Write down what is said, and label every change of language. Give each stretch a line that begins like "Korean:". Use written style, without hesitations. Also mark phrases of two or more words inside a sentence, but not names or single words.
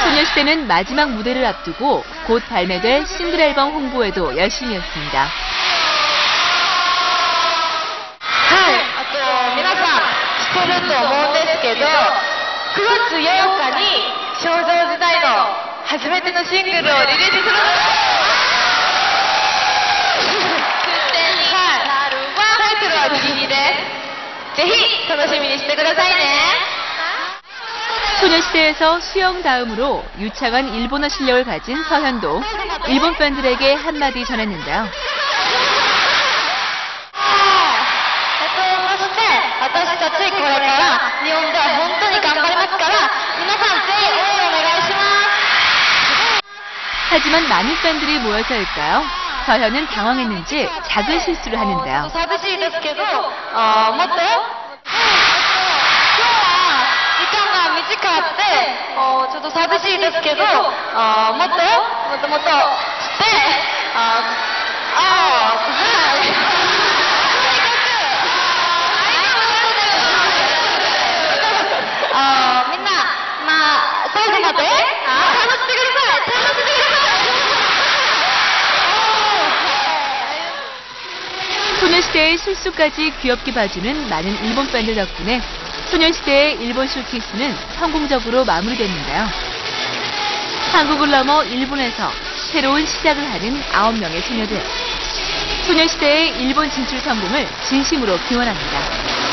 Korean: 소녀시대는 마지막 무대를 앞두고 곧 발매될 싱글 앨범 홍보에도 열심히 했습니다.
Japanese: はい、あと皆さん知ってると思うんですけど、9月8日に少女時代の初めてのシングルをリリースするので、タイトルはギリギリです。ぜひ楽しみにしてくださいね。
Korean: 소녀시대에서 수영 다음으로 유창한 일본어 실력을 가진 서현도 일본 팬들에게 한마디 전했는데요.
Japanese: そして私たちこれから日本では本当に頑張りますから、皆さんぜひ応援お願いします。
Korean: 하지만 많은 팬들이 모여서일까요? 서현은 당황했는지 작은 실수를 하는데요.
Japanese: 寂しいですけど、もっと、今日は時間が短くて、ちょっと寂しいですけど、もっとして、みんな、最後まで楽しんでください。楽しんでください。
Korean: 소녀시대의 실수까지 귀엽게 봐주는 많은 일본 팬들 덕분에 소녀시대의 일본 쇼케이스는 성공적으로 마무리됐는데요. 한국을 넘어 일본에서 새로운 시작을 하는 9명의 소녀들. 소녀시대의 일본 진출 성공을 진심으로 기원합니다.